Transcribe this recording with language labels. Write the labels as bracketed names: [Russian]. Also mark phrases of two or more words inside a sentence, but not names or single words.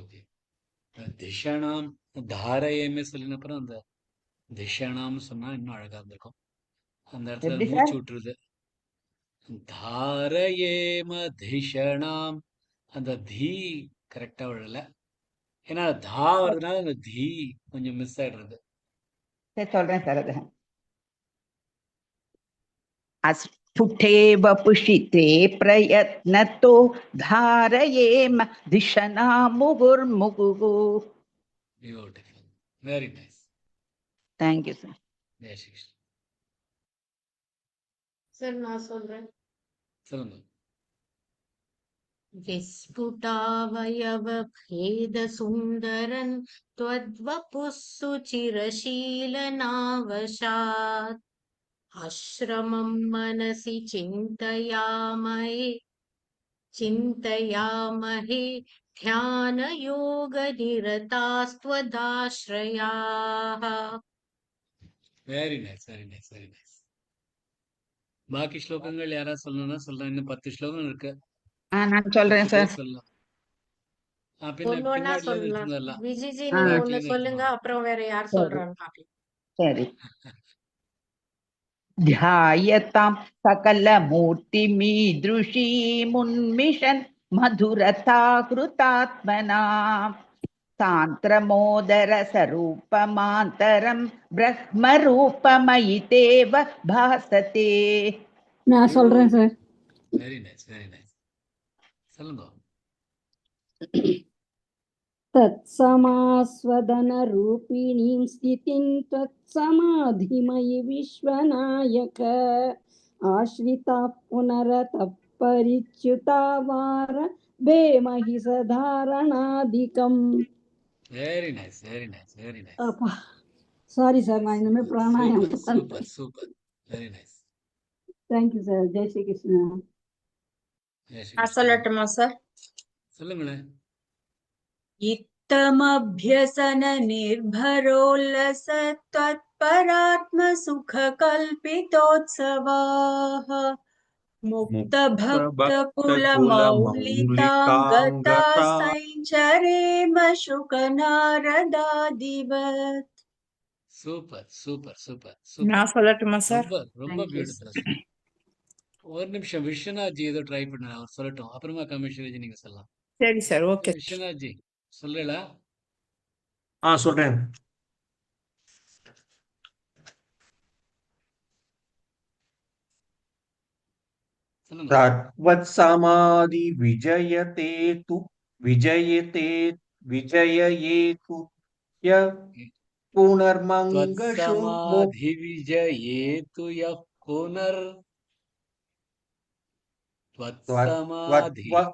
[Sanskrit] दिशनाम् धारयेम [Tamil] சொல்லினப்புறம் அந்த திஷணாம் சொன்னா இன்னும் அழகா இருந்திருக்கும். அந்த இடத்துல எப்படி மூச்சு சார்? விட்டுருது. [Sanskrit] धारयेम दिशनाम् [Tamil] அந்த தீ கரெக்டா விழல. ஏன்னா தா வருதுனால அந்த தீ கொஞ்சம் மிஸ் ஆயிடுறது. சரி சொல்றேன் சார் அது. [Sanskrit] अस्फुटेव पुषिते प्रयत्नतो धारयेम दिशना मुहुर्मुहुः. [English] Beautiful. Very nice. Thank you, sir. [Tamil] ஜெய ஸ்ரீ கிருஷ்ண. सर நான் சொல்றேன். சொல்லுங்க. [Sanskrit] विस्फुटावयवभेदसुन्दरन् त्वद्वपुः सुचिरशीलनावशात् आश्रमं मनसि चिन्तयामहे ध्यानयोगनिरतास्त्वदाश्रयाः. [English] Very nice, very nice, very nice. [Tamil] பாக்கி ஸ்லோகங்கள் யாராவது சொல்லணும்னா சொல்லலாம். இன்னும் 10 ஸ்லோகம் இருக்கு. நான் சொல்றேன் 10 பேர் சார். சொல்லலாம். ஒண்ணு ஒண்ணா பின்னாடில இருந்து சொல்லலாம். எடுத்துன்னு வரலாம். விஜிஜி ஆ, நீங்க பேக்ல ஒண்ணு இருந்து சொல்லுங்க, எடுத்துன்னு அப்புறம் வேற யார் சரி சொல்றான்னு பாக்கலாம். சரி. [Sanskrit] ध्यायतां सकलमूर्तिमीदृशीमुन्मिषन् मधुरता कृतात्मना सान्द्रमोदरसरूपमान्तरं ब्रह्मरूपमयितेव भासते. [Tamil] நான் சொல்றேன் சார். [English] Very nice, very nice. சொல்லுங்க. [Sanskrit] तत्समास्वदनरूपिणीं स्थितिं त्वत्समाधिमयि विश्वनायक आश्रिताः पुनरतः परिच्युता वार भेमहि सधारणादिकम्. [English] Very nice, very nice, very nice. [Tamil] அப்பா சாரி சார், நான் இனிமே பிராணாயாமம் சூப்பர், பண்றேன். [English] Super, super. Very nice. Thank you sir. [Tamil] ஜெய் ஸ்ரீ கிருஷ்ணா. ஜெய ஸ்ரீ நான் கிருஷ்ண. சொல்லட்டுமா சார்? சொல்லுங்களேன். [Sanskrit] इत्थमभ्यसन निर्भरोल्लस त्वत्परात्मसुखकल्पितोत्सवाः मुक्तभक्तकुलमौलितां गतास्तैश्चरेम शुकनारदादिवत्. [English] Super, super, super, super. [Tamil] நான் சொல்லட்டுமா சார்? ரொம்ப ரொம்ப [English] Thank you, [Tamil] பியூட்டிஃபுல்லா சொன்னீங்க. ஒரு நிமிஷம் விஸ்வநாத் ஜி ஏதோ ட்ரை பண்ண அவர் சொல்லட்டும். அப்புறமா கமிஷனரி நீங்க சொல்லலாம். சரி சார், ஓகே. விஸ்வநாத் ஜி சொல்லலா? சொல்றேன். சொல்லுங்க. [Sanskrit] तद्वत् समाधि विजययेतु य पुनर्मङ्गशु त्वत्समाधि विजयेतु यः पुनर् त्वत्समाधि